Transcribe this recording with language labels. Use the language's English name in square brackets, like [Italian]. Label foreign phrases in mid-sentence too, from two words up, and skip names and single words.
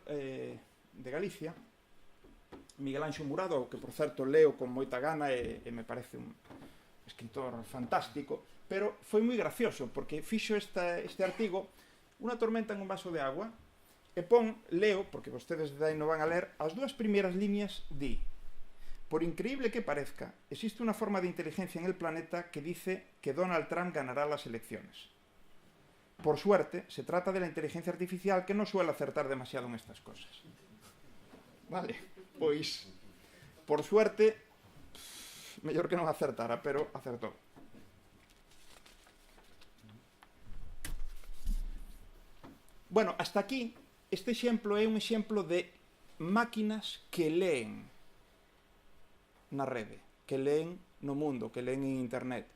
[Galician] de Galicia, Miguel Anxo Murado, que por certo leo con moita gana e me parece un escritor fantástico, pero foi moi gracioso porque fixo este artigo unha tormenta [Spanish] en un vaso de agua [Galician] E leo, porque vostedes de aí non van a ler, as dúas primeiras liñas di: [Spanish] por increíble que parezca, existe una forma de inteligencia en el planeta que dice que Donald Trump ganará las elecciones. Por suerte, se trata de la inteligencia artificial que no suele acertar demasiado en estas cosas. Vale, [Galician] pois, [Spanish] por suerte, [Galician] mellor que non acertara, pero acertou. [Spanish] Bueno, hasta aquí, [Galician] este exemplo é un exemplo de máquinas que leen na rede, que leen no mundo, que leen en internet.